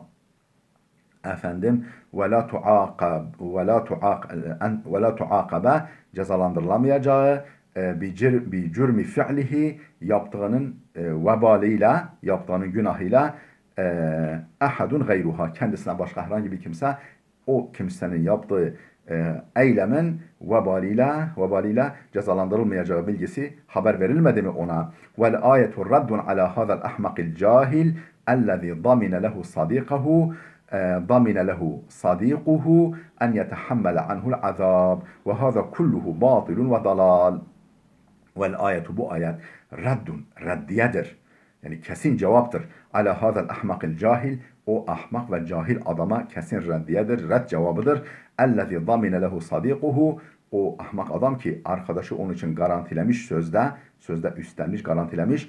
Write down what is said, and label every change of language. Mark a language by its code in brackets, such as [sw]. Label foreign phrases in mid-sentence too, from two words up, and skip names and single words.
[tr] Efendim [ar] ولا تعاقب [tr] cezalandırılamayacağı [ar] بجرم فعله, [tr] yaptığının vebaliyle, yaptığının günahıyla [ar] أحد غيرها, [tr] kendisine başka herhangi bir kimse o kimsenin yaptığı eylemin vebaliyle cezalandırılmayacağı bilgisi haber verilmedi mi ona? [ar] والآية رد على هذا الأحمق الجاهل الذي ضمن له صديقه ضمن له صديقه أن يتحمل عنه العذاب وهذا كله باطل وضلال. والآية, [tr] bu ayet reddiyedir. Yani kesin cevaptır. [ar] على هذا الأحمق الجاهل, [tr] o ahmak ve cahil adama kesin reddiyedir, red cevabıdır. [ar] الذي ضمن له صديقه, [tr] o ahmak adam ki arkadaşı onun için garantilemiş sözde üstlenmiş, garantilemiş.